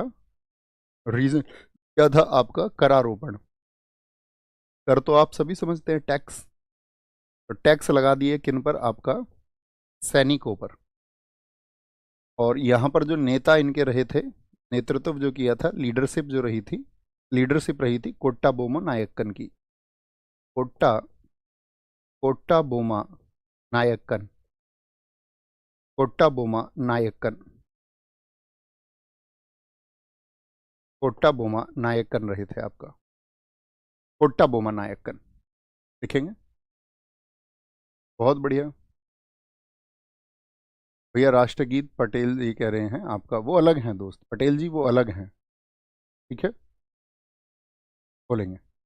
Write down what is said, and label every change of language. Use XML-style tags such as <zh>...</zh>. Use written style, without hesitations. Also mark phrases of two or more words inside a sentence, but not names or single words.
<hi>रीजन क्या था आपका? करारोपण। कर तो आप सभी समझते हैं, टैक्स। तो टैक्स लगा दिए किन पर? आपका सैनिकों पर। और यहाँ पर जो नेता इनके रहे थे, नेतृत्व जो किया था, लीडरशिप जो रही थी, लीडरशिप रही थी कोट्टा बोमा नायक्कन की। कोट्टा बोमा नायक्कन, कोट्टा बोमा नायक्कन, कोट्टा बोमा नायक्कन रहे थे आपका, कोट्टा बोमा नायक्कन। लिखेंगे, बहुत बढ़िया भैया। राष्ट्रगीत पटेल जी कह रहे हैं आपका, वो अलग हैं दोस्त, पटेल जी वो अलग हैं, ठीक है, बोलेंगे।</hi>